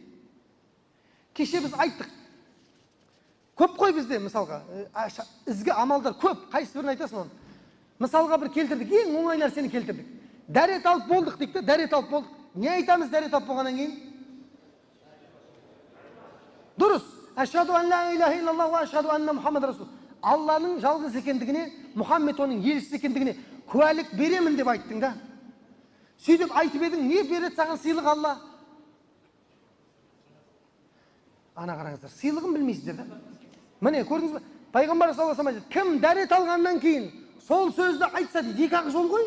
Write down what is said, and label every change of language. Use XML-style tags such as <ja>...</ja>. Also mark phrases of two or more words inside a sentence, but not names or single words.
<kk>Кеше біз айттық. Көп қой бізде, мысалға, ізгі амалдар көп, қайсы бірін айтасың оны. Мысалға бір келтірдік, ең оңай нәрсені келтірдік. Дәрет алып болдық дейді, дәрет алып болдық. Не айтамыз дәрет алып болғаннан кейін? Дұрыс.</kk> <ar>أشهد أن لا إله إلا الله وأشهد أن محمد رسول.</ar> <kk>Алланың жалғыз екендігіне, Мұхаммед оның елшісі екендігіне куәлік беремін деп айттың да. Сөйтіп айтып едің, не береді саған сыйлық Алла? Ана қараңыздар, сыйлығын білмейсіздер да. Міне, көрдіңіз бе? Пайғамбар</kk> <ar>صلى الله عليه وسلم,</ar> <kk>кім дәрет алғаннан кейін сол сөзді айтса дейді, екі-ақ жол ғой.</kk>